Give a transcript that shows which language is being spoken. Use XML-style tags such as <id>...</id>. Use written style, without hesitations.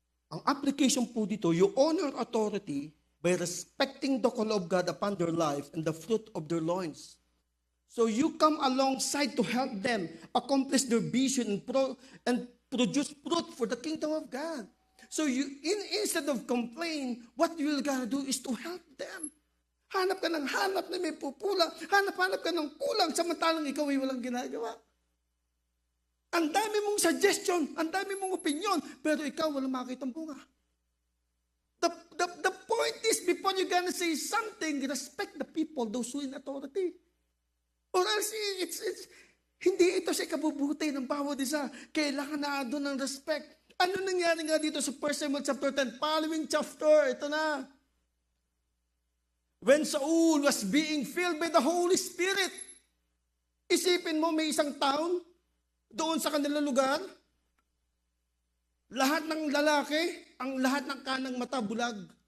<tl>Ang application po dito,</tl> <en>you honor authority by respecting the call of God upon their life and the fruit of their loins. So you come alongside to help them accomplish their vision and produce fruit for the kingdom of God. So instead of complain, what you're gonna do is to help them.</en> <tl>Hanap ka ng hanap na may pupula. Hanap ka ng kulang samantalang ikaw ay walang ginagawa. Ang dami mong suggestion, ang dami mong opinion, pero ikaw walang makitang bunga.</tl> <en>The point is, before you're gonna say something, respect the people, those who in authority.</en> <tl>Or else, hindi ito siya kabubuti ng bawat isa. Kailangan na doon ng respect. Ano nangyari nga dito sa 1 Samuel chapter 10? Following chapter, ito na.</tl> <en>When Saul was being filled by the Holy Spirit,</en> <tl>isipin mo may isang town doon sa kanilang lugar, lahat ng lalaki, ang lahat ng kanang mata bulag.</tl>